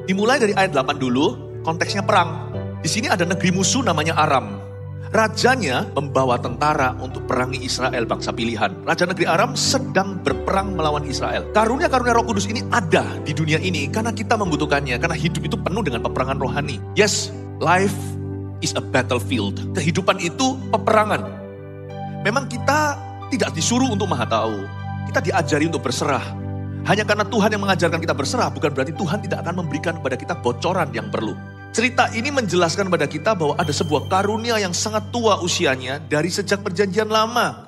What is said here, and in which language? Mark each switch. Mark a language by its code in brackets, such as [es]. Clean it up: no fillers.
[id] Dimulai dari ayat 8 dulu, konteksnya perang. Di sini ada negeri musuh namanya Aram. Rajanya membawa tentara untuk perangi Israel, bangsa pilihan. Raja negeri Aram sedang berperang melawan Israel. Karunia-karunia Roh Kudus ini ada di dunia ini karena kita membutuhkannya. Karena hidup itu penuh dengan peperangan rohani. [en] Yes, life is a battlefield. [id] Kehidupan itu peperangan. Memang kita tidak disuruh untuk maha tahu. Kita diajari untuk berserah. Hanya karena Tuhan yang mengajarkan kita berserah, bukan berarti Tuhan tidak akan memberikan kepada kita bocoran yang perlu. Cerita ini menjelaskan kepada kita bahwa ada sebuah karunia yang sangat tua usianya dari sejak perjanjian lama.